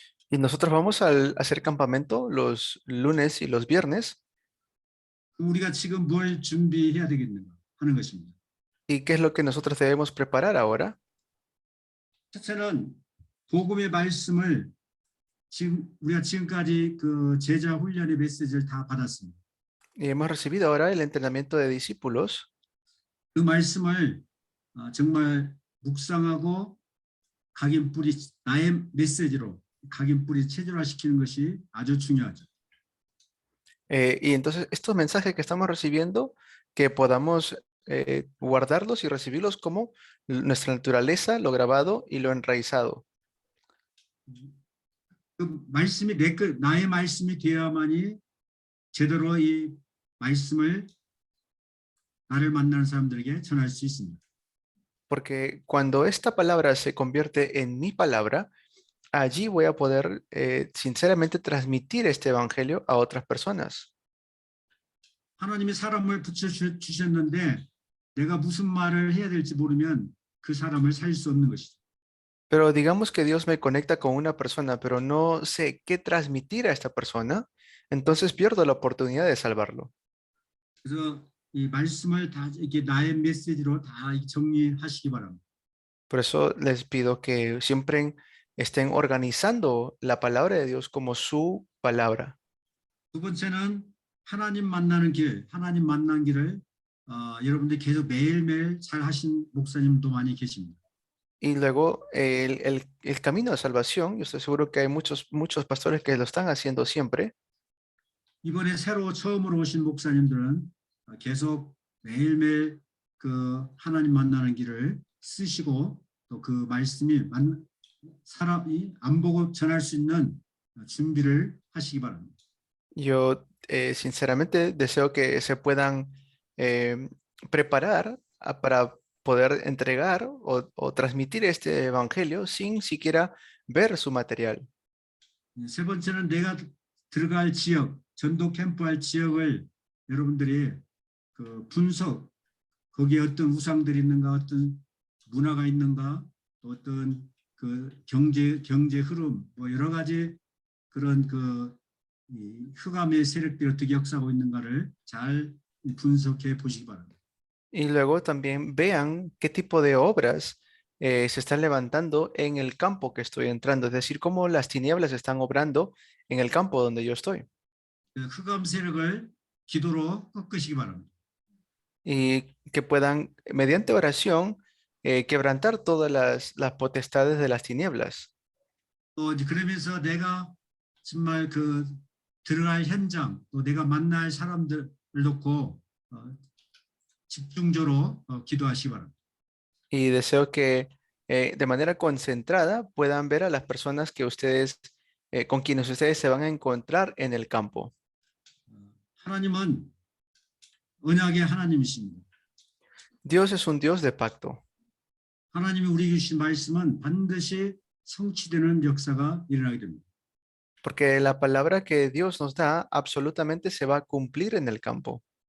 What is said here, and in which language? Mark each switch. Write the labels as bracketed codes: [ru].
[es] Y nosotros vamos a hacer campamento los lunes y los viernes. [ko] 우리가 지금 뭘 준비해야 되겠는가 하는 것입니다. [es] ¿Y qué es lo que nosotros debemos preparar ahora? [ko] 첫째는 복음의 말씀을 우리가 지금까지 그 제자 훈련의 메시지를 다 받았습니다. [es] Y hemos recibido ahora el entrenamiento de discípulos. [ko] 그 말씀을 정말 묵상하고 각인 뿌리 나의 메시지로 각인 뿌리 체질화시키는 것이 아주 중요하죠. [es] Y entonces estos mensajes que estamos recibiendo, que podamos guardarlos y recibirlos como nuestra naturaleza, lo grabado y lo enraizado. [ko] 그 말씀이 나의 말씀이 되어야만이 제대로 이 말씀을 나를 만나는 사람들에게 전할 수 있습니다. [es] Porque cuando esta palabra se convierte en mi palabra, allí voy a poder sinceramente transmitir este evangelio a otras personas. [ko] 하나님이 사람을 붙여주셨는데 내가 무슨 말을 해야 될지 모르면 그 사람을 살릴 수 없는 것이죠. [es] Pero digamos que Dios me conecta con una persona, pero no sé qué transmitir a esta persona, entonces pierdo la oportunidad de salvarlo. [ko] 그래서 이 말씀을 다 이게 나의 메시지로 다 정리하시기 바랍니다. [es] Por eso les pido que siempre estén organizando la palabra de Dios como su palabra. [ko] 두 번째는 하나님 만난 길을 여러분들이 계속 매일매일 잘 하신 목사님도 많이 계십니다. [es] Y luego el camino de salvación, yo estoy seguro que hay muchos pastores que lo están haciendo siempre. [ko] 이번에 처음으로 오신 목사님들은 계속 매일매일 그 하나님 만나는 길을 쓰시고 또 그 말씀이 사람이 안 보고 전할 수 있는 준비를 하시기 바랍니다. [es] Yo sinceramente deseo que se puedan preparar para poder entregar o transmitir este evangelio sin siquiera ver su material. [ko] 세 번째는 내가 들어갈 지역, 전도 캠프할 지역을 여러분들이 그 분석, 거기에 어떤 우상들이 있는가, 어떤 문화가 있는가, 또 어떤 그 경제 흐름, 뭐 여러 가지 그런 그 흑암의 세력들이 어떻게 역사하고 있는가를 잘 분석해 보시기 바랍니다. [es] Y luego también vean qué tipo de obras se están levantando en el campo que estoy entrando, es decir, cómo las tinieblas están obrando en el campo donde yo estoy. [ko] 흑암 세력을 기도로 꺾으시기 바랍니다. [es] Y que puedan, mediante oración, quebrantar todas las potestades de las tinieblas. [ko] 또 그러면서 내가 정말 그 들어갈 현장, 또 내가 만날 사람들을 놓고 집중적으로 기도하시기 바랍니다. [es] Y deseo que de manera concentrada puedan ver a las personas que con quienes ustedes se van a encontrar en el campo. [ko] 하나님은 언약의 하나님이십니다. [es] Dios es un Dios de pacto, [ko] 하나님이 우리에게 주신 말씀은 반드시 성취되는 역사가 일어나게 됩니다. [es] porque la palabra que Dios nos da absolutamente se va a cumplir en el campo.